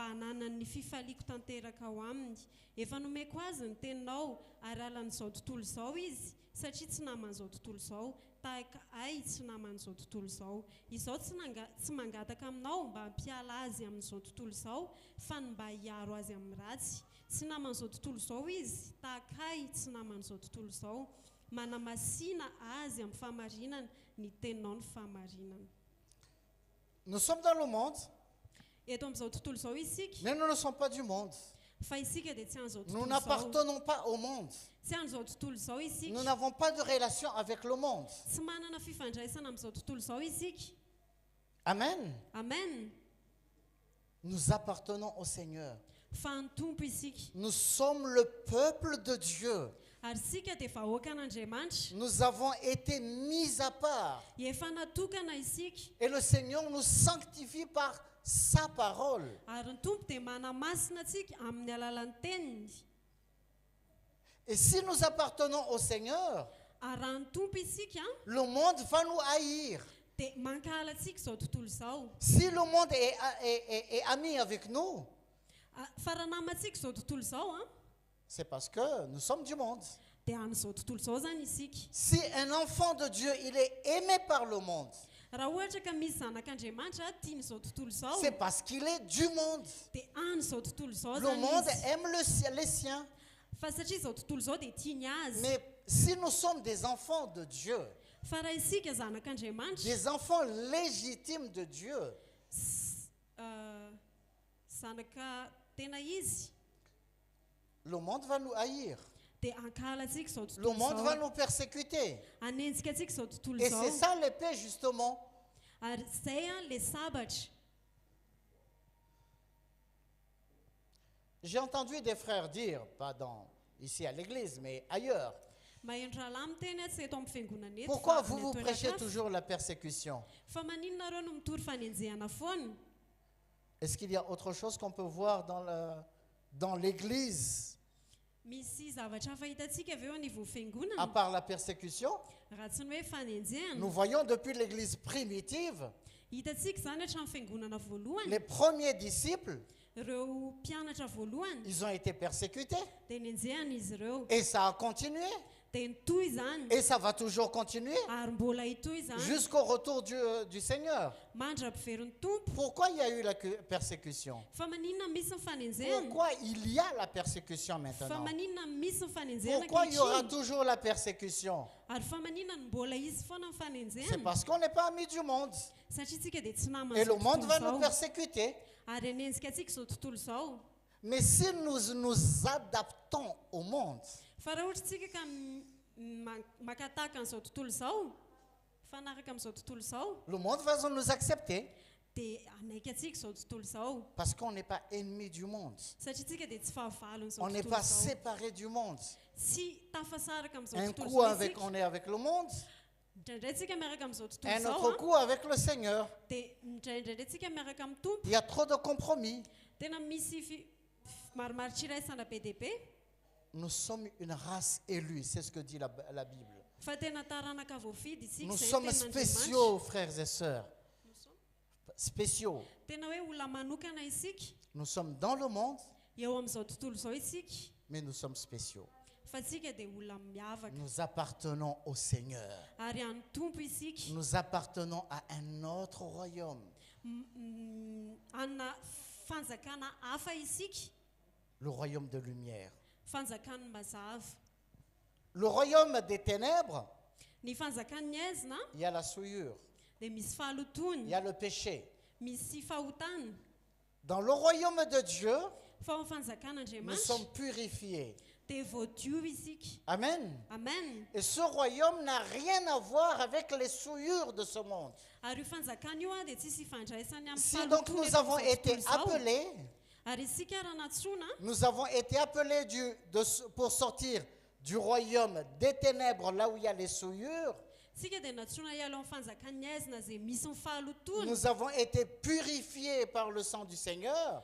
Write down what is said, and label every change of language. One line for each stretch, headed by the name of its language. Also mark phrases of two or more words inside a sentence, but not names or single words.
Malagasy: hananany ny fifaliako tanteraka ao aminy efa nomeko azy ny teninao ary alan'izao tontolo izao izy satria tsy naman'izao tontolo izao tahaka ahy tsy naman'izao tontolo izao izao tsy mangataka aminao mba hampiala azy amin'izao tontolo izao fa ny mba hiaro azy amin'ny ratsy tsy naman'izao tontolo izao izy tahaka ahy tsy naman'izao tontolo izao manamasina azy amin'ny fahamarinana ny teninao ny fahamarinana.
French: Nous sommes dans le monde,
Malagasy: eto amin'izao tontolo izao isika
French: mais nous ne sommes pas du monde.
Malagasy: fa isika dia tsy an'izao
French: Nous
Malagasy: tontolo izao
French: n'appartenons pas au monde.
Malagasy: tsy an'izao tontolo izao
French: Nous
Malagasy: isika
French: n'avons pas de relation avec le monde.
Malagasy: tsy manana fifandraisana amin'izao tontolo izao isika.
French: Amen.
Malagasy: Amen.
French: Nous appartenons au Seigneur.
Malagasy: Fa ny tompo isika
French: Nous sommes le peuple de Dieu.
Malagasy: ary sika dia vahoaka an'Andriamanitra
French: Nous avons été mis à part.
Malagasy: efa natokana isika
French: Et le Seigneur nous sanctifie par sa parole.
Malagasy: ary ny tompo dia manamasina antsika amin'ny alalan'ny teniny
French: Et si nous appartenons au Seigneur,
Malagasy: ary raha ny tompo isika
French: le monde va nous haïr.
Malagasy: dia mankala antsika izao tontolo izao
French: Si le monde est ami avec nous,
Malagasy: fa raha namantsika izao tontolo izao
French: c'est parce que nous sommes du monde.
Malagasy: dia an'izao tontolo izao zany isika.
French: Si un enfant de Dieu, il est aimé par le monde,
Malagasy: raha ohatra ka misy zanak'Andriamanitra tian'izao tontolo izao
French: c'est parce qu'il est du monde.
Malagasy: dia an'izao tontolo izao
French: Le
Malagasy: zany
French: monde
Malagasy: izy.
French: aime les siens.
Malagasy: fa satria izao tontolo izao dia tiany azy
French: Mais si nous sommes des enfants de Dieu,
Malagasy: fa raha isika zanak'Andriamanitra
French: des enfants légitimes de Dieu,
Malagasy: zanaka tena izy
French: le monde va nous haïr.
Malagasy: dia ankala antsika izao
French: Le
Malagasy: tontolo
French: monde va
Malagasy: izao
French: nous persécuter.
Malagasy: anenjika antsika izao tontolo
French: Et c'est
Malagasy: izao
French: ça l'épée, justement.
Malagasy: ary zay le sabatra.
French: J'ai entendu des frères dire, pas ici à l'église, mais ailleurs,
Malagasy: mahendro rahalahy miteny tsy eto amin'ny fiangonana eto
French: pourquoi
Malagasy: fa
French: vous
Malagasy: amin'ny
French: vous
Malagasy: toerana
French: prêchez
Malagasy: hafa.
French: toujours la persécution?
Malagasy: Fa maninona nareo no mitory fanenjehana foana
French: Est-ce qu'il y a autre chose qu'on peut voir dans l'église
Malagasy: misy zavatra hafa hitantsika avy eo anivon'ny
French: à
Malagasy: fiangonana
French: part la persécution?
Malagasy: raha tsy ny hoe fanenjehana
French: Nous voyons depuis l'église primitive,
Malagasy: hitantsika zany hatramin'ny fiangonana voalohany
French: les premiers disciples,
Malagasy: ireo mpianatra voalohany
French: ils ont été persécutés.
Malagasy: dia nenjehana izy ireo
French: Et ça a continué.
Malagasy: dia nitoy zany
French: Et ça va toujours continuer
Malagasy: ary mbola hitoy zany
French: jusqu'au retour du Seigneur.
Malagasy: mandra-piverin'ny tompo.
French: Pourquoi il y a eu la persécution?
Malagasy: Fa maninona misy ny fanenjehana
French: Pourquoi il y a la persécution
Malagasy: fa
French: maintenant?
Malagasy: maninona misy ny fanenjehana
French: Pourquoi il y aura
Malagasy: ankehitriny
French: toujours la persécution?
Malagasy: ary fa maninona ny mbola izy foana ny
French: C'est
Malagasy: fanenjehana
French: parce qu'on n'est pas amis du monde.
Malagasy: satria tsika dia tsy
French: Et le
Malagasy: naman'izao
French: monde va
Malagasy: tontolo
French: nous
Malagasy: izao
French: persécuter.
Malagasy: ary anenjika antsika izao tontolo izao.
French: Mais si nous nous adaptons au monde,
Malagasy: fa raha ohatra tsika ka makataka an'izao tontolo izao fanaraka amin'izao tontolo izao
French: le monde va nous accepter
Malagasy: dia anaiky antsika izao tontolo izao
French: parce qu'on n'est pas ennemis du monde.
Malagasy: satria tsika dia tsy fahavalon'izao
French: On n'est
Malagasy: tontolo
French: pas
Malagasy: izao
French: séparés du monde.
Malagasy: tsy tafasaraka amin'izao
French: Un
Malagasy: tontolo
French: coup
Malagasy: izao isika
French: on est avec le monde,
Malagasy: indraindray tsika miaraka amin'izao tontolo
French: un
Malagasy: izao
French: autre coup avec le Seigneur.
Malagasy: dia indraindraindray tsika miaraka amin'ny tompo
French: Il y a trop de compromis.
Malagasy: tena misy maromaro tsiraisana be dia be
French: Nous sommes une race élue, c'est ce que dit la Bible.
Malagasy: fa tena taranaka voafidy isika
French: Nous
Malagasy: izay
French: sommes
Malagasy: tenin'Andriamanitra.
French: spéciaux, frères et sœurs. Spéciaux.
Malagasy: tena hoe olona manokana isika
French: Nous sommes dans le monde,
Malagasy: eo amin'izao tontolo izao isika
French: mais nous sommes spéciaux.
Malagasy: fa tsika dia olona miavaka
French: Nous appartenons au Seigneur.
Malagasy: ary any tompo isika
French: Nous appartenons à un autre royaume,
Malagasy: anna fanjakana hafa isika
French: le royaume de lumière.
Malagasy: fanjakany mazava.
French: Le royaume des ténèbres,
Malagasy: Ny fanjakan'ny aizina
French: il y a la souillure,
Malagasy: dia misy
French: il
Malagasy: fahalotony
French: y a le péché.
Malagasy: misy fahotana
French: Dans le royaume de Dieu,
Malagasy: fa ao
French: nous
Malagasy: fanjakan'Andriamanitra
French: sommes purifiés.
Malagasy: dia voadio isika.
French: Amen.
Malagasy: Amen.
French: Et ce royaume n'a rien à voir avec les souillures de ce monde.
Malagasy: Ary io fanjakana io dia tsisy ifandraisany amin'ny
French: Si donc nous avons été appelés,
Malagasy: ary isika raha natsoina
French: nous avons été appelés pour sortir du royaume des ténèbres, là où il y a les souillures.
Malagasy: sika dia natsoina ialo amin'ny fanjakany aizina izay misy ny fahalotona
French: Nous avons été purifiés par le sang du Seigneur